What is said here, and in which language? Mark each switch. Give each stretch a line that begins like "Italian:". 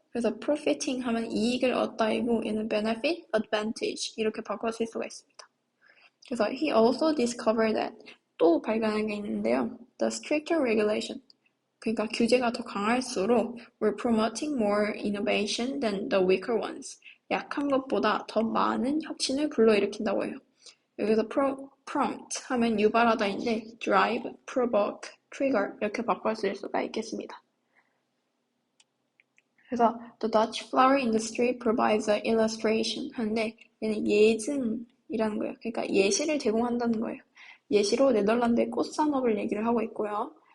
Korean: 그래서 profiting 하면 이익을 얻다이고 얘는 benefit, advantage 이렇게 바꿔 쓸 수가 있습니다. 그래서
English: he also discovered that
Korean: 또 발견한 게 있는데요.
English: The stricter regulation,
Korean: 그러니까 규제가 더 강할수록
English: were promoting more innovation than the weaker ones.
Korean: 약한 것보다 더 많은 혁신을 불러일으킨다고 해요. 여기서 prompt 하면 유발하다인데 drive, provoke, trigger 이렇게 바꿔 쓸 수가 있겠습니다. 그래서
English: the Dutch flower industry provides an illustration
Korean: 하는데 얘는 예증이라는 거예요. 그러니까 예시를 제공한다는 거예요. 예시로 네덜란드의 꽃산업을 얘기를 하고 있고요.